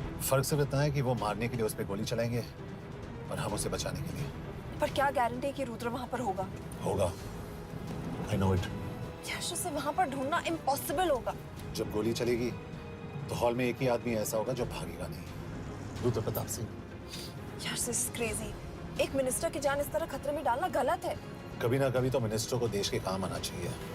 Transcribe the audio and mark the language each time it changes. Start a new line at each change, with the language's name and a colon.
Hindi: फर्क सिर्फ इतना है कि वो मारने के लिए उस पर गोली चलाएंगे और हम उसे बचाने के लिए। पर क्या गारंटी है कि रुद्र वहां पर होगा? होगा।
English: I know it.
Hindi: यश, उसे वहां पर ढूंढना इम्पॉसिबल होगा। जब गोली चलेगी तो हॉल में एक ही आदमी ऐसा होगा जो भागेगा नहीं, रुद्र प्रताप सिंह।
English: Yes, this is crazy.
Hindi: एक मिनिस्टर की जान इस तरह खतरे में डालना गलत है। कभी ना कभी तो मिनिस्टर को देश के काम आना चाहिए।